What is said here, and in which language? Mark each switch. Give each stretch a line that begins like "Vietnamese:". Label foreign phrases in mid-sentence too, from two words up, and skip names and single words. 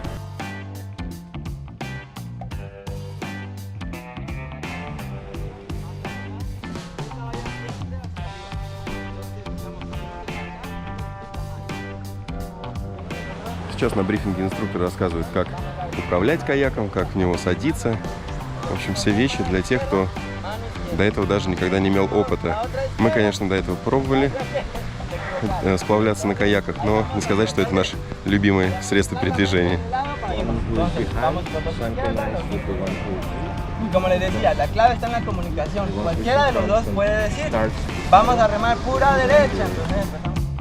Russian: Сейчас на брифинге инструктор рассказывает, как управлять каяком, как в него садиться. В общем, все вещи для тех, кто до этого даже никогда не имел опыта. Мы, конечно, до этого пробовали сплавляться на каяках, но не сказать, что это наше любимое средство передвижения.
Spanish: Como les decía, la clave está en la comunicación. Cualquiera de los dos puede decir, vamos a remar pura derecha. Entonces empezamos.